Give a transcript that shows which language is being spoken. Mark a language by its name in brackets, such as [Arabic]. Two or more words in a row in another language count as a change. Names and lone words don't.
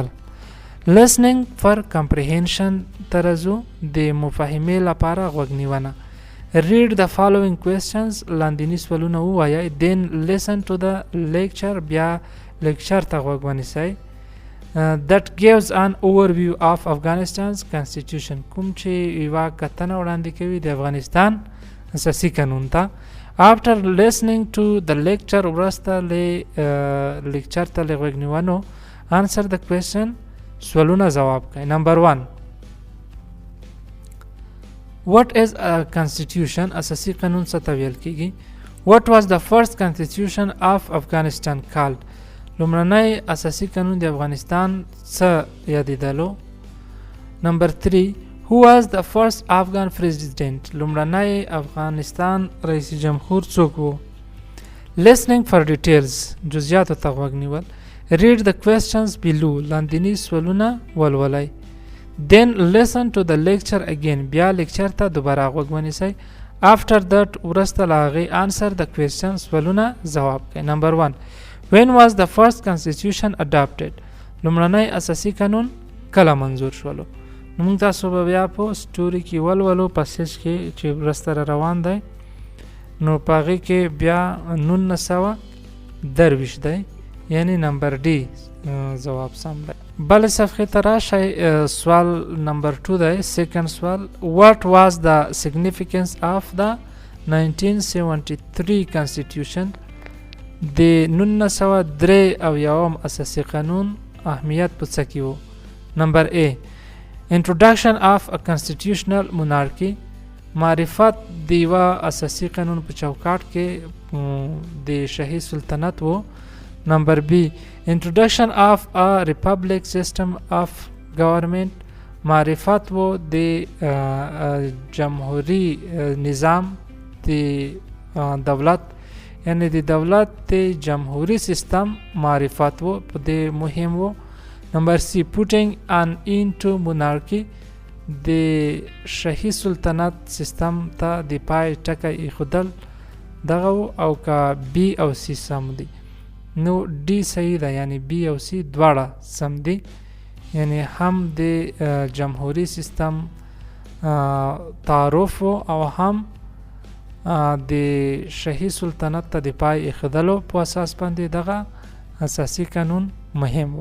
[English] listening for comprehension [Pashto] ترزو د مفاهمې لپاره غوږ نیونه. [English] read the following questions [Pashto] لاندیني سوالونه ووایئ [English] then listen to the lecture [Pashto] بیا لیکچر ته غوږ ونیسئ. [English] that gives an overview of Afghanistan's constitution [Pashto] کوم چې یوه کتنه وړاندې کوي د افغانستان اساسي قانون ته. [English] after listening to the lecture [Pashto] وروسته لیکچر ته له غوږ نیونو [English] answer the question [Pashto] سوالونه ځواب کړئ. [English] number 1 what is a constitution [Pashto] اساسي قانون څه ته ویل کېږي. [English] what was the first constitution of Afghanistan called [Pashto] لومړنی اساسي قانون د افغانستان څه یادېدلو. [English] number 3 who was the first Afghan president [Pashto] لومړنی افغانستان رئیس جمهور څوک و. [English] listening for details [Pashto] جزئیاتو ته غوږ نیول. [English] read the questions below [Pashto] لاندیني سوالونه ولولئ. [English] then listen to the lecture again [Pashto] بیا لیکچر ته دوباره غوږ ونیسئ. [English] after that [Pashto] وروسته له هغې [English] answer the questions [Pashto] سوالونه ځواب کړئ. [English] number 1 when was the first constitution adopted [Pashto] لومړنی اساسي قانون کله منظور شولو. نو موږ تاسو به بیا په سټوري کې ولولو پسیج کې چې وروسته را روان دی نو په هغې کې بیا 1923 دی یعنی نمبر ډي ځواب سم دی. بلې صفحې ته راشئ. سوال نمبر 2 دی سیکنډ سوال [English] what was the significance of the 1973 constitution [Pashto] د 1973 اساسي قانون اهمیت په څه کې و. نمبر A [English] introduction of a constitutional monarchy [Pashto] معرفت د یوه اساسي قانون په چوکاټ کې د شاهي سلطنت و. نمبر B [English] introduction of a republic system of government [Pashto] معرفت و د جمهوری نظام د دولت یعنی د دولت د جمهوری سیستم معرفت و په دې مهم و. نمبر C [English] putting an end to monarchy [Pashto] د شاهي سلطنت سیستم ته د پای ټکی ایښودل دغه او که B او C سم دی. نو D صحیح ده یعنی B او C دواړه سم دي یعنی هم د جمهوری سیستم تعارف او هم د شاهي سلطنت ته د پای ایښودلو په اساس باندې دغه اساسي قانون مهم و.